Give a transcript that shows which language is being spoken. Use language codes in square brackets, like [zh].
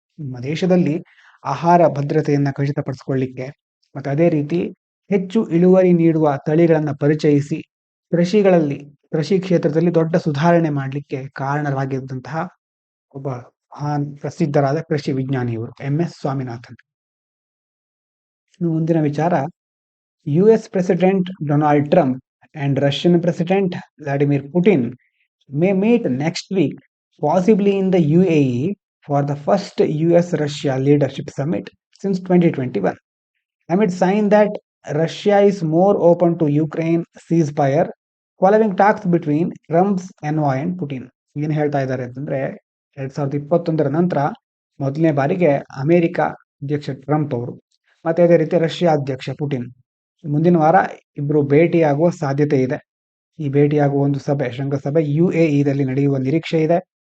[kn] ನಮ್ಮ ದೇಶದಲ್ಲಿ ಆಹಾರ ಭದ್ರತೆಯನ್ನ ಖಚಿತಪಡಿಸಿಕೊಳ್ಳಿಕ್ಕೆ ಮತ್ತು ಅದೇ ರೀತಿ ಹೆಚ್ಚು ಇಳುವರಿ ನೀಡುವ ತಳಿಗಳನ್ನು ಪರಿಚಯಿಸಿ ಕೃಷಿ ಕ್ಷೇತ್ರದಲ್ಲಿ ದೊಡ್ಡ ಸುಧಾರಣೆ ಮಾಡಲಿಕ್ಕೆ ಕಾರಣರಾಗಿದ್ದಂತಹ ಒಬ್ಬ ಮಹಾನ್ ಪ್ರಸಿದ್ಧರಾದ ಕೃಷಿ ವಿಜ್ಞಾನಿಯವರು MS ಸ್ವಾಮಿನಾಥನ್. ಮುಂದಿನ ವಿಚಾರ, [en] US president Donald Trump and Russian president Vladimir Putin may meet next week, possibly in the UAE, for the first US-Russia leadership summit since 2021. Amid sign that Russia is more open to Ukraine ceasefire following talks between Trump's envoy and Putin. [kn] ಏನು ಹೇಳ್ತಾ ಇದ್ದಾರೆ ಅಂತಂದ್ರೆ, 2021 ನಂತರ ಮೊದಲನೇ ಬಾರಿಗೆ America ಅಧ್ಯಕ್ಷ Trump ಅವರು ಮತ್ತೆ ಅದೇ ರೀತಿ ರಷ್ಯಾ ಅಧ್ಯಕ್ಷ ಪುಟಿನ್ ಮುಂದಿನ ವಾರ ಇಬ್ರು ಭೇಟಿಯಾಗುವ ಸಾಧ್ಯತೆ ಇದೆ. ಈ ಭೇಟಿಯಾಗುವ ಒಂದು ಶೃಂಗಸಭೆ UAEದಲ್ಲಿ ನಡೆಯುವ ನಿರೀಕ್ಷೆ ಇದೆ.